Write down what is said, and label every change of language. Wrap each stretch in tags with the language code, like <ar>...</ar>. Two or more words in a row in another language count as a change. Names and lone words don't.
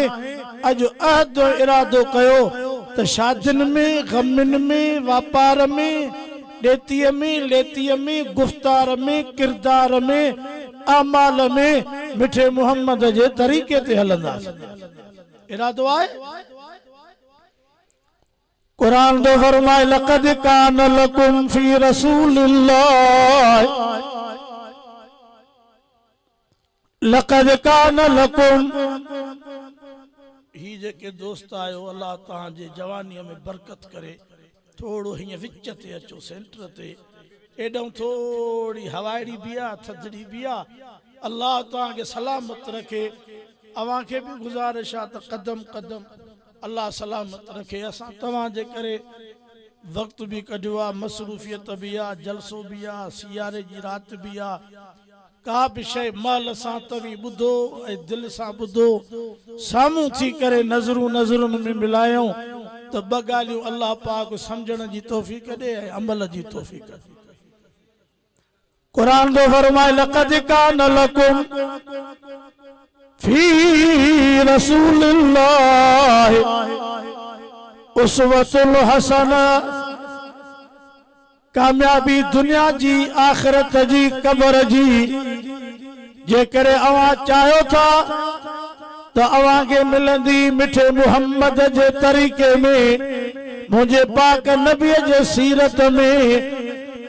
<sd>अॼु अहद इरादो कयो त शादियुनि में, गमिन में, वापार में, ॾेतीअ में, लेतीअ में, गुफ़्तार में, किरदार में, अमाल में मिठे मोहम्मद जे तरीक़े ते हलंदासीं। इरादो आहे। कुरान दो फरमाए,</sd> <ar>لقد كان لكم في رسول الله لقد كان لكم.</ar> <sd>ही जेके दोस्त आयो, अल्लाह तव्हां जे जवानीअ में बरकत करे। थोड़ो हीअं विच ते अचो, सेंटर ते। एॾऊं थोड़ी हवाड़ी भी आ, थधड़ी भी आ। अल्लाह तव्हां खे सलामत रखे। अवां खे भी गुज़ारिश आहे त कदम कदम अल्लाह सलामत रखे। असां तव्हां जे करे वक्त भी कढियो आहे, मसरूफियत भी आहे, जलसो भी आहे, सियारे जी रात भी आहे। का भी शइ माल सां तव्हीं ॿुधो ऐं दिलि सां ॿुधो, साम्हूं थी करे नज़रूं नज़रुनि में मिलायूं त ॿ ॻाल्हियूं अल्लाह पाक सम्झण जी तौफ़ीक़ ॾे ऐं अमल जी तौफ़ीक़ ॾे। कुरान दो फरमाए,</sd> <ar>لقد كان لكم في رسول الله أسوة حسنة.</ar> <sd>कामयाबी दुनिया जी, आखिरत जी, कब्र जी जेकरे अवां चाहियो था त अवां खे मिलंदी मिठे मोहम्मद जे तरीक़े में, मुझे पाक नबीअ जे सीरत में।</sd>